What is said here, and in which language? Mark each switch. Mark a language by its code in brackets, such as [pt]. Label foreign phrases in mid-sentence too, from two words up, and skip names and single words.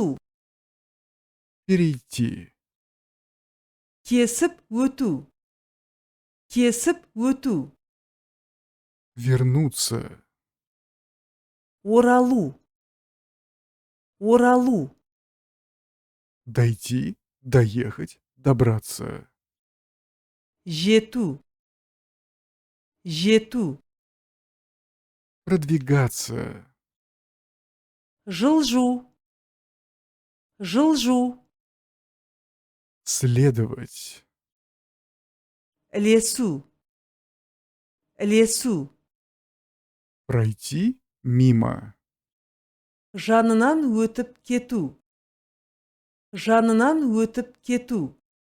[ru] Перейти. [kk] кесіп өту, кесіп өту, [ru] Вернуться. [kk] оралу, оралу, [ru] Дойти. Доехать. Добраться. [kk] жету, жету, [ru] Продвигаться. [kk] жылжу, жылжу, [ru] Следовать. [kk] ілесу, ілесу, [ru] Пройти мимо. [kk] жанынан өтіп кету, жанынан өтіп кету.